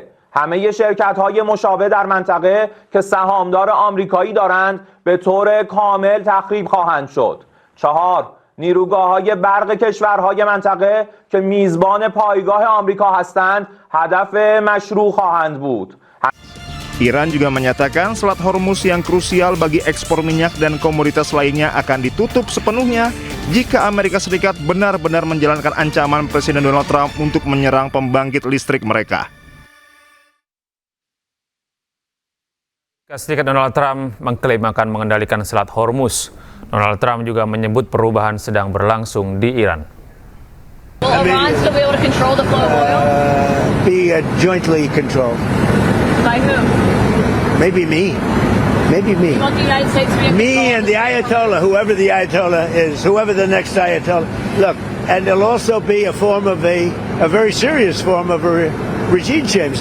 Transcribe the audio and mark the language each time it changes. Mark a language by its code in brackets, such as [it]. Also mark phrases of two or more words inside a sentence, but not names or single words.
[fa] همه شرکت‌های مشابه در منطقه که سهامدار آمریکایی دارند به طور کامل تخریب خواهند شد. 4. نیروگاه‌های برق کشورهای منطقه که میزبان پایگاه آمریکا هستند هدف مشروع خواهند بود. [id] Iran juga menyatakan Selat Hormuz yang krusial bagi ekspor minyak dan komoditas lainnya akan ditutup sepenuhnya jika Amerika Serikat benar-benar menjalankan ancaman Presiden Donald Trump untuk menyerang pembangkit listrik mereka. Amerika Serikat Donald Trump mengklaim akan mengendalikan Selat Hormuz. Donald Trump juga menyebut perubahan sedang berlangsung di Iran. [en] Will Iran still be able to control the flow of oil? Be jointly controlled. By who? Maybe me. Maybe me. You want the United States to be in Me control and of the Ayatollah, whoever the Ayatollah is, whoever the next Ayatollah. Look, and there'll also be a form of a very serious form of a regime change.